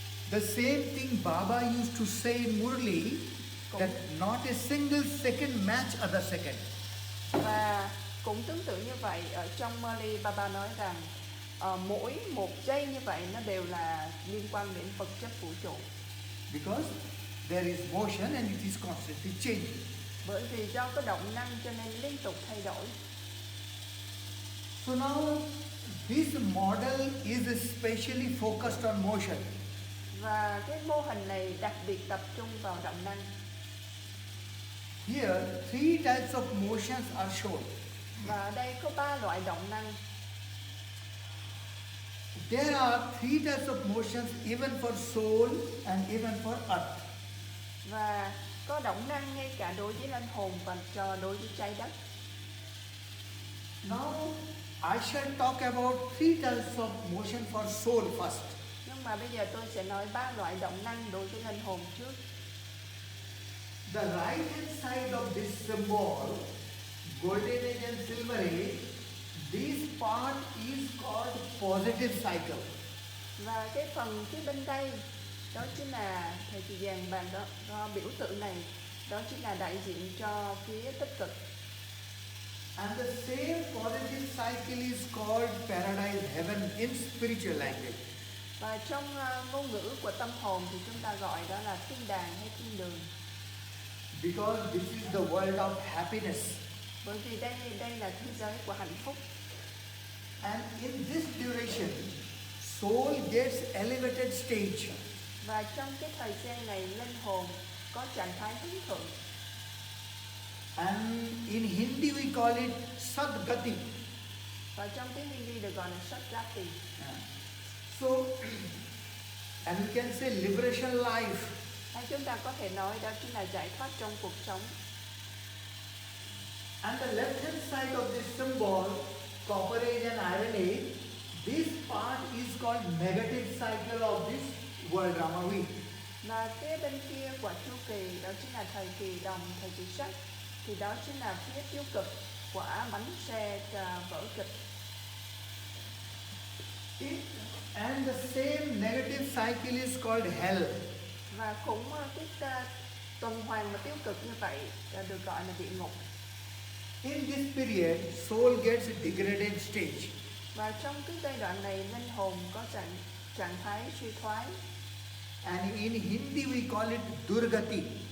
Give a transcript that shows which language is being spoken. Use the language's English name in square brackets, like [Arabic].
[English] The same thing Baba used to say in Murli, that not a single second match other second. [Vietnamese] Và cũng tương tự như vậy, ở trong Murli Baba nói rằng mỗi một giây như vậy nó đều là liên quan đến vật chất vũ trụ. [English] Because there is motion and it is constantly changing. [Vietnamese] Bởi vì do có động năng cho nên liên tục thay đổi. [English] So now this model is especially focused on motion. [Vietnamese] Và cái mô hình này đặc biệt tập trung vào động năng. [English] Here three types of motions are shown. [Vietnamese] Và ở đây có 3 loại động năng. [English] There are three types of motions even for soul and even for earth. [Vietnamese] Và có động năng ngay cả đối với linh hồn và đối với trái đất. [English] Now I shall talk about three types of motion for soul first. [Vietnamese] Nhưng mà bây giờ tôi sẽ nói 3 loại động năng đối với linh hồn trước. [English] The right hand side of this symbol, golden age and silver age, this part is called positive cycle. [Vietnamese] Và cái phần phía bên đây đó chính là thời kỳ vàng bạc đó, biểu tượng này đó chính là đại diện cho phía tích cực. [English] And the same positive cycle is called paradise heaven in spiritual language. [Vietnamese] Và trong ngôn ngữ của tâm hồn thì chúng ta gọi đó là thiên đàng hay thiên đường. [English] Because this is the world of happiness. [Vietnamese] Bởi vì đây là thế giới của hạnh phúc. [English] And in this duration, soul gets elevated stage. [Vietnamese] Và trong cái thời gian này linh hồn có trạng thái hướng thượng. [English] Hindi we call it Sadgati. [Vietnamese] Và trong tiếng Hindi được gọi là Sadgati. [English] So, and we can say liberation life. [Vietnamese] Hay chúng ta có thể nói đó chính là giải thoát trong cuộc sống. [English] And the left hand side of this symbol, copper age and iron age, this part is called negative cycle of this world drama wheel. [Vietnamese] Và phía bên kia của chu kỳ đó chính là thời kỳ đồng, thời kỳ sắt. Thì đó chính là phía tiêu cực của bánh xe vở kịch. [English] And the same negative cycle is called hell. [Vietnamese] Và cũng cái tuần hoàn mà tiêu cực như vậy được gọi là địa ngục. [English] In this period, soul gets degraded stage. [Vietnamese] Và trong cái giai đoạn này linh hồn có trạng thái suy thoái. [English] And in Hindi we call it Durgati.